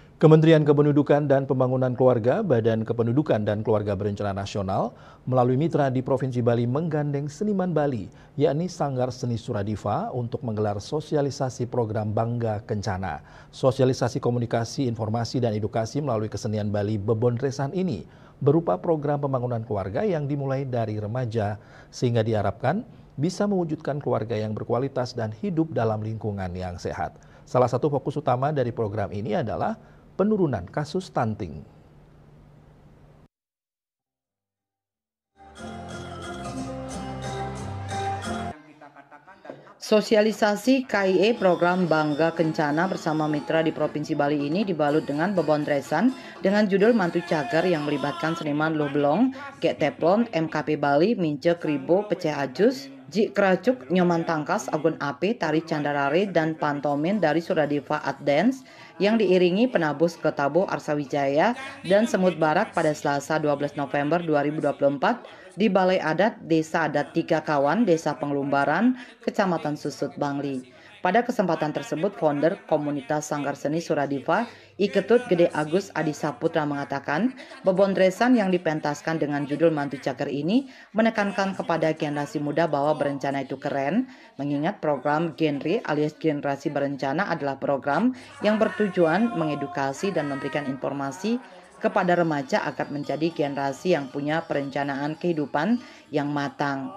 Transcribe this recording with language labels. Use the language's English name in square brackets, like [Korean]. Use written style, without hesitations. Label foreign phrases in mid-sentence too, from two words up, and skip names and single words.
[Indonesian] Kementerian Kependudukan dan Pembangunan Keluarga, Badan Kependudukan dan Keluarga Berencana Nasional, melalui mitra di Provinsi Bali menggandeng seniman Bali, yakni Sanggar Seni Suradiva untuk menggelar sosialisasi program Bangga Kencana. Sosialisasi komunikasi, informasi, dan edukasi melalui kesenian Bali Bebondresan ini berupa program pembangunan keluarga yang dimulai dari remaja, sehingga diharapkan bisa mewujudkan keluarga yang berkualitas dan hidup dalam lingkungan yang sehat. Salah satu fokus utama dari program ini adalah penurunan kasus stunting. Sosialisasi KIE program Bangga Kencana bersama mitra di Provinsi Bali ini dibalut dengan bebondresan dengan judul Mantu Cagar yang melibatkan seniman Luh Belong, Gek Teplon, MKP Bali, Mince Kribo, Peceh Ajus, Ji Kracuk, Nyoman Tangkas, Agun Ape, Tari Candarare, dan pantomin dari Suradiva Art Dance yang diiringi penabus Ketabo Arsawijaya dan Semut Barak pada Selasa 12 November 2024 di Balai Adat Desa Adat Tiga Kawan, Desa Pengelumbaran, Kecamatan Susut, Bangli. Pada kesempatan tersebut, founder komunitas Sanggar Seni Suradiva, Iketut Gede Agus Adi Saputra mengatakan, bebondresan yang dipentaskan dengan judul Mantu Cagar ini menekankan kepada generasi muda bahwa berencana itu keren, mengingat program Genre alias Generasi Berencana adalah program yang bertujuan mengedukasi dan memberikan informasi kepada remaja agar menjadi generasi yang punya perencanaan kehidupan yang matang.